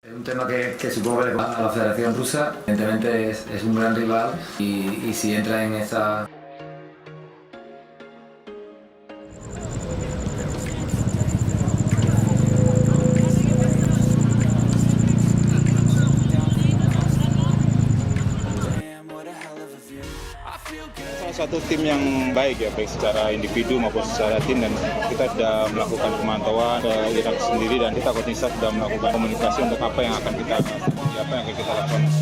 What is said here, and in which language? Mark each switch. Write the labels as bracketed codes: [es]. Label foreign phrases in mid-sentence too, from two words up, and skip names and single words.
[es] Un tema que supongo que le va a la Federación Rusa, evidentemente es un gran rival y si entra en esta. [id] Salah satu tim yang baik ya, baik secara individu maupun secara tim, dan kita sudah melakukan pemantauan ke Irak sendiri dan kita konsisten sudah melakukan komunikasi untuk apa yang akan kita lakukan.